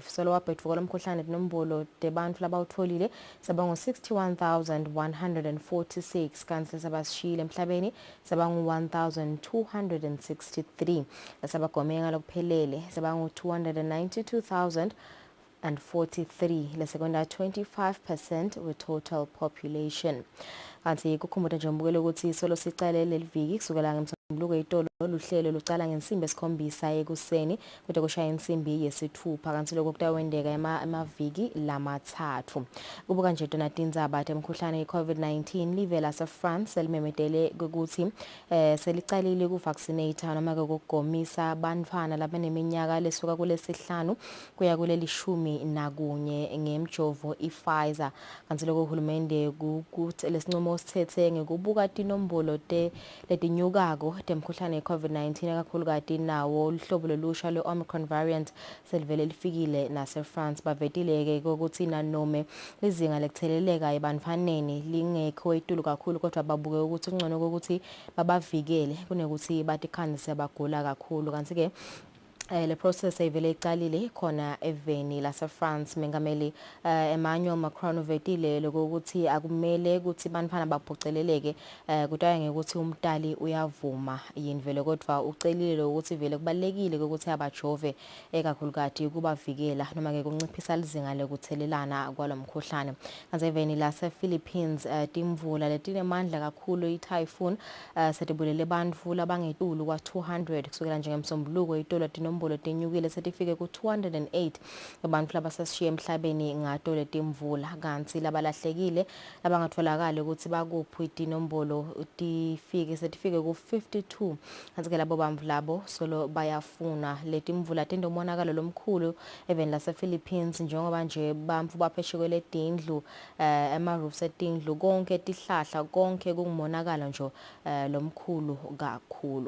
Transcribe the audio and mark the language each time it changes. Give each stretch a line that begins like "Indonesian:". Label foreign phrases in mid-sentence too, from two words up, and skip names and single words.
Swati: Solo wabhetfuka lomkhuhlane nombolo debantfu labawutfolile sebangu 61146 kanti sabashiyile emhlabeni sebangu 1263 lasabagomeka lokuphelele sebangu 292,043 lesekwenza 25% we
English: total population.
Swati: Kanti kukhumbuta nje mbukelo ukuthi solo sicale leliviki kusukela ngemsombuluko itolo luhlelo lucala ngensimbi esikhombisa ekuseni kude kushaya insimbi yesithupha kanti lokho kutawendeka emaviki lamathathu. Kubuka nje Donatindzaba emkhuhlane iCovid-19 livela seFrance elimemedele ukuthi selicalile kuvaccinate noma ukugomisa abantwana labaneminyaka lesuka kulesihlanu kuya kulelishumi nakunye ngemjovo iPfizer. Kanti lokho uhulumende ukuthi lesinqumo sithethe ngekubuka tinombolo letinyukako temkhuhlane iCovid-19 kakhulukati nawo uhlobo lolusha lwe-Omicron variant selivele lifikile naseFrance. Bavetileke ukuthi nanome izinga lekutheleleka ebantfaneni lingekho etulu kakhulu kodwa babuke ukuthi ungcono ukuthi babavikele kunekuthi batikhanise bagula kakhulu. Kanti ke le process evele iqalile khona eveni laseFrance. Mengameli Emmanuel Macron uvetile lokuthi akumele ukuthi bantfana baphoceleleke kutaya ngekuthi umdali uyavuma yini vele kodwa ucelile ukuthi vele kubalekile ukuthi abajove ekakhulukati kubavikela noma ke kunciphisa izinga lokuthelelana kwalomkhuhlane. Kanti eveni lasePhilippines timvula letinemandla kakhulu ityphoon setibulele bantfu labangetulu kwa 200 kusukela njengemsombuluko itolo tinombolo tenyukile setifike ku 208 abantu labasashiya emhlabeni ngato letimvula kanti labalahlekile labangatfolakala ukuthi bakuphi itinombolo setifike ku 52 kanti ke labo bantfu labo solo bayafuna letimvula tendo monakalo lomkhulu even lasePhilippines njengoba nje bantfu bapheshekwele letindlu ama-roofs etindlu konke tihlahla konke kungumonakalo nje lomkhulu kakhulu.